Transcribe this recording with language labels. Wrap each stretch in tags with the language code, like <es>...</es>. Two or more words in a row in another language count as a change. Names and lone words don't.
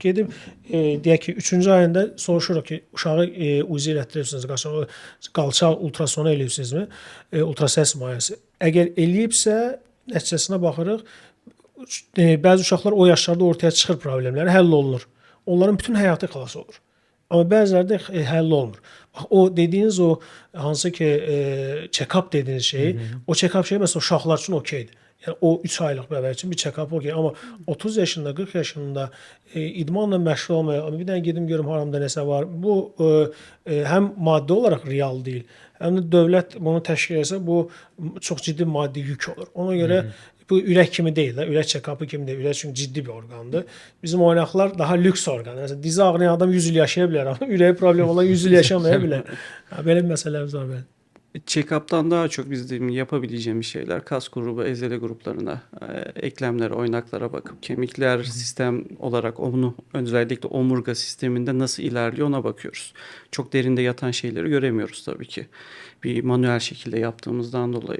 <az>Gedib deyək ki, 3-cü ayında soruşuruq ki, uşağı UZI elətdirirsiniz, qalça ultrasonu eləyibsinizmi? Ultrasəs müayinəsi. Əgər eləyibsə, nəticəsinə baxırıq. Bəzi uşaqlar o yaşlarda ortaya çıxır problemləri, həll olunur. Onların bütün həyatı xilas olur. Amma bəziləri də həll olmur. Bax, o dediyiniz o hansı ki check-up dediyiniz şey, o check-up şey məsələn uşaqlar üçün okeydir. Yəni o 3 aylıq bəbər üçün bir check-up okey. Amma 30 yaşında, 40 yaşında idmanla məşğul olmayan, amma bir dənə gedim görüm haramda nəsə var. Bu həm maddi olaraq real deyil, həm də dövlət bunu təşkil etsə bu çox ciddi maddi yük olur. Ona görə bu ürək kimi deyil də, ürək check-up'ı kimi deyil. Ürək çünki ciddi bir orqandır. Bizim oynaqlar daha lüks orqan. Məsələn, dizi ağrıyan adam 100 il yaşaya bilər, amma ürəyi problem olan 100 il yaşamaya bilər. Belə bir məsələmiz var bəli.</az> <tr>Check-up'tan daha çok bizim yapabileceğimiz şeyler kas grubu, ezeli gruplarına, eklemlere, oynaklara bakıp kemikler sistem olarak onu özellikle omurga sisteminde nasıl ilerliyor ona bakıyoruz. Çok derinde yatan şeyleri göremiyoruz tabii ki. Bir manuel şekilde yaptığımızdan dolayı.</tr>